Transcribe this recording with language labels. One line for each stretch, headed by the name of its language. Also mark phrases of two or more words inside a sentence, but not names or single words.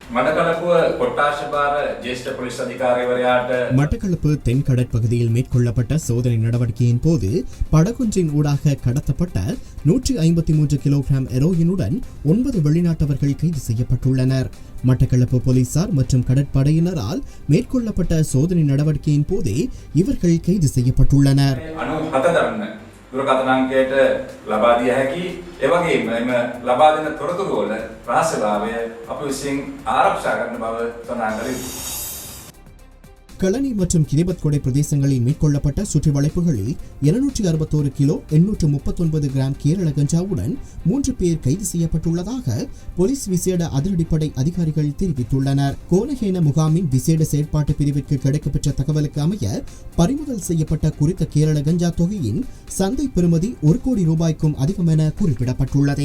Tamil: மட்டக்களப்பு தென்கடற்பகுதியில் மேற்கொள்ளப்பட்ட சோதனை நடவடிக்கையின் போது படகொன்றின் ஊடாக கடத்தப்பட்ட 153 கிலோகிராம் ஹெரோயினுடன் 9 வெளிநாட்டவர்கள் கைது செய்யப்பட்டுள்ளனர். மட்டக்களப்பு போலீசார் மற்றும் கடற்படையினரால் மேற்கொள்ளப்பட்ட சோதனை நடவடிக்கையின் போதே இவர்கள் கைது செய்யப்பட்டுள்ளனர்.
Sinhala: දුරකථනාංකයට ලබා දිය හැකි ඒ වගේම එම ලබා දෙන තොරතුරු වල රහස්‍යභාවය අපි විසින් ආරක්ෂා කරන බව සඳහන් කළ යුතුයි.
Tamil: களனி மற்றும் கிரிபத்கொடை பிரதேசங்களில் மேற்கொள்ளப்பட்ட சுற்றி வளைப்புகளில் 261 கிலோ 839 கிராம் கேரள கஞ்சாவுடன் 3 பேர் கைது செய்யப்பட்டுள்ளதாக போலீஸ் விசேட அதிரடிப்படை அதிகாரிகள் தெரிவித்துள்ளனர். கோனஹேன முகாமின் விசேட செயற்பாட்டு பிரிவிற்கு கிடைக்கப்பெற்ற தகவலுக்கு அமைய பறிமுதல் செய்யப்பட்ட குறித்த கேரள கஞ்சா தொகையின் சந்தை பெறுமதி 1 கோடி ரூபாய்க்கும் அதிகம் என குறிப்பிடப்பட்டுள்ளது.